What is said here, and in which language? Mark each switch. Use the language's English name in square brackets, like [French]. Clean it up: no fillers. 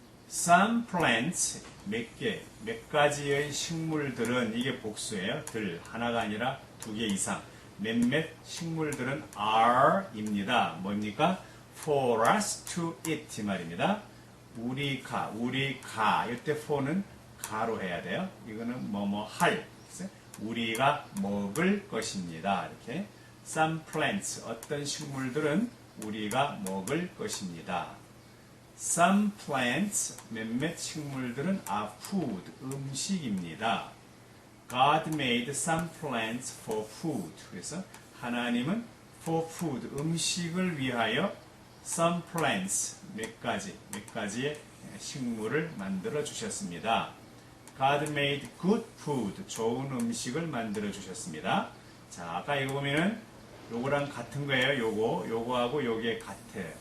[English] Some plants [Korean] 몇 가지의 식물들은 이게 복수예요. 하나가 아니라 2개 이상. 몇몇 식물들은 are입니다. 뭡니까? [English] For us to eat 말입니다. [Korean] 우리가 이때 for는 가로 해야 돼요. 이거는 할. 우리가 먹을 것입니다. 이렇게 [English] some plants [Korean] 어떤 식물들은 우리가 먹을 것입니다. [English] Some plants [Korean] 몇몇 식물들은 [English] are food 음식입니다. God made some plants for food. [Korean] 그래서 하나님은 [English] for food [Korean] 음식을 위하여 [English] some plants [Korean] 몇 가지의 식물을 만들어 주셨습니다. [English] God made good food [Korean] 좋은 음식을 만들어 주셨습니다. 자, 아까 이거 보면은 요거랑 같은 거예요. 요거하고 요게 같아요.